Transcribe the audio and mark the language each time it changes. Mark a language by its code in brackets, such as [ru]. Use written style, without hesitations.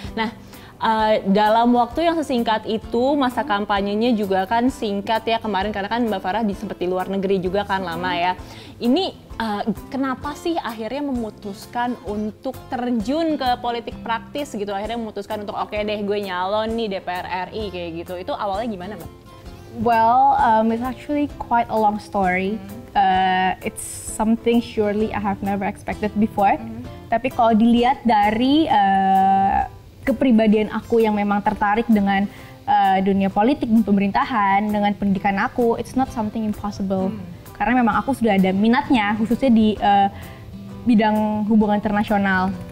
[id] Nah, dalam waktu yang sesingkat itu, masa kampanyenya juga kan singkat ya kemarin, karena kan Mbak Farah sempat di luar negeri juga kan lama ya. Ini kenapa sih akhirnya memutuskan untuk terjun ke politik praktis gitu? Akhirnya memutuskan untuk oke deh gue nyalon nih DPR RI kayak gitu. Itu awalnya gimana Mbak? [en] Well, it's actually quite a long story. It's something surely I have never expected before. [id] Tapi kalau dilihat dari kepribadian aku yang memang tertarik dengan dunia politik dan pemerintahan, dengan pendidikan aku, [en] it's not something impossible. [id] Karena memang aku sudah ada minatnya, khususnya di bidang hubungan internasional.